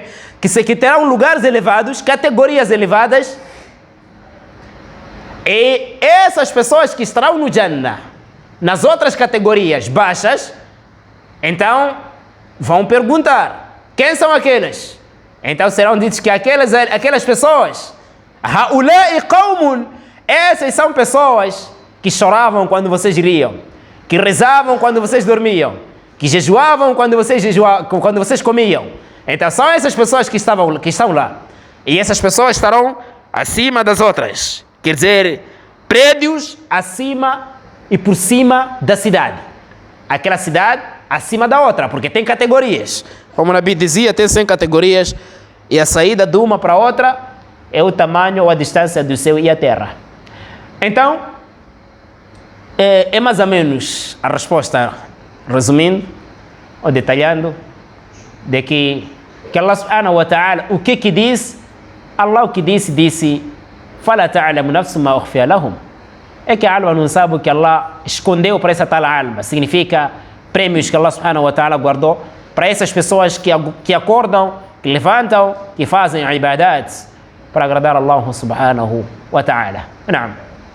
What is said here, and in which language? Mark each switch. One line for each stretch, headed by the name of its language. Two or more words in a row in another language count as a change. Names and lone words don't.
Portuguese: Que terão lugares elevados, categorias elevadas. E essas pessoas que estarão no Jannah, nas outras categorias baixas, então vão perguntar: quem são aqueles? Então serão ditos que aquelas pessoas,
Arabic: هؤلاء قوم,
Portuguese: essas são pessoas que choravam quando vocês riam, que rezavam quando vocês dormiam, que jejuavam quando vocês comiam. Então são essas pessoas que estão lá. E essas pessoas estarão acima das outras. Quer dizer, prédios acima e por cima da cidade. Aquela cidade acima da outra, porque tem categorias. Como o Nabi dizia, tem 100 categorias. E a saída de uma para outra é o tamanho ou a distância do céu e a terra. Então, é mais ou menos a resposta, resumindo ou detalhando, de que
Arabic: الله سبحانه وتعالى,
Portuguese: o que diz? Allah o que disse:
Arabic: "فلا تعلم نفس ما أخفي لهم."
Portuguese: É que a alma não sabe o que Allah escondeu para essa tal alma. Significa prêmios que
Arabic: الله سبحانه وتعالى
Portuguese: guardou para essas pessoas que acordam, que levantam, que fazem ibadat para agradar
Arabic: الله سبحانه وتعالى.
Portuguese: Naam.